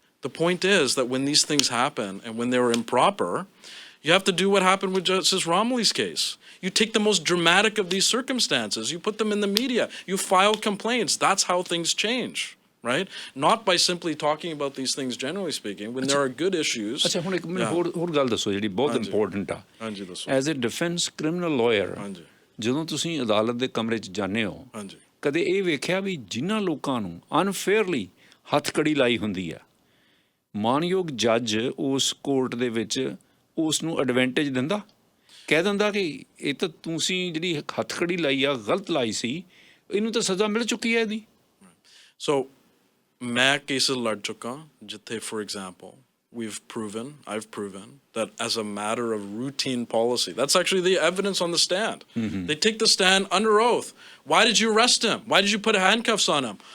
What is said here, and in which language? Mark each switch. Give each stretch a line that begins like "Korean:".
English: The point is that when these things happen and when they're improper, you have to do what happened with Justice Romilly's case. You take the most dramatic of these circumstances, you put them in the media, you file complaints. That's how things change. Right? Not by simply talking about these things generally speaking, when there are good issues.
Punjabi: ਅੱਛਾ, ਹੁਣ ਇੱਕ ਮੈਨੂੰ ਹੋਰ ਗੱਲ ਦੱਸੋ ਜਿਹੜੀ ਬਹੁਤ important ਆ। ਹਾਂਜੀ ਦੱਸੋ।
English: as a defence criminal lawyer,
Punjabi: ਜਦੋਂ ਤੁਸੀਂ ਅਦਾਲਤ ਦੇ ਕਮਰੇ 'ਚ ਜਾਂਦੇ ਹੋ, ਕਦੇ ਇਹ ਵੇਖਿਆ ਵੀ ਜਿਨ੍ਹਾਂ ਲੋਕਾਂ ਨੂੰ ਅਨਫੇਅਰਲੀ ਹੱਥਕੜੀ ਲਾਈ ਹੁੰਦੀ ਆ, ਮਾਨਯੋਗ ਜੱਜ ਉਸ ਕੋਰਟ ਦੇ ਵਿੱਚ ਉਸ ਨੂੰ ਐਡਵਾਂਟੇਜ ਦਿੰਦਾ, ਕਹਿ ਦਿੰਦਾ ਕਿ ਇਹ ਤਾਂ ਤੁਸੀਂ ਜਿਹੜੀ ਹੱਥਕੜੀ ਲਾਈ ਆ ਗਲਤ ਲਾਈ ਸੀ, ਇਹਨੂੰ ਤਾਂ ਸਜ਼ਾ ਮਿਲ ਚੁੱਕੀ ਹੈ ਇਹਦੀ?
English: So
Punjabi: ਮੈਂ ਕੇਸਿਸ ਲੜ ਚੁੱਕਾ ਜਿੱਥੇ,
English: for example, I've proven that as a matter of routine policy, that's actually the evidence on the stand. They take the stand under oath. Why did you arrest him? Why did you put handcuffs on him?